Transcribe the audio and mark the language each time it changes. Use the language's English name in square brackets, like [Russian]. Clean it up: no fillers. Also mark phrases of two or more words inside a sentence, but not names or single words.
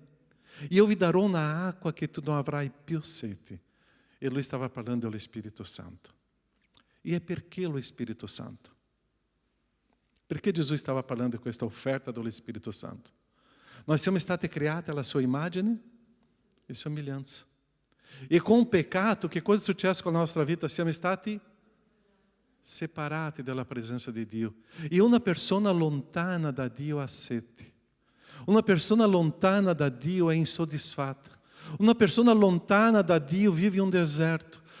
[Italian] E eu vi darò una acqua che tu non avrai più sete. E lui stava parlando dello Spirito Santo. E è perché lo Spirito Santo? Perché Gesù stava parlando di questa offerta dello Spirito Santo? Nós siamo stati creati alla sua immagine e somiglianza. [Portuguese] E com o pecado, [Italian] che cosa succede con la nostra vita? Siamo stati separati dalla presenza di Dio. E una persona lontana da Dio ha sete. Una persona lontana da Dio è insoddisfatta. Una persona lontana da Dio vive in un deserto.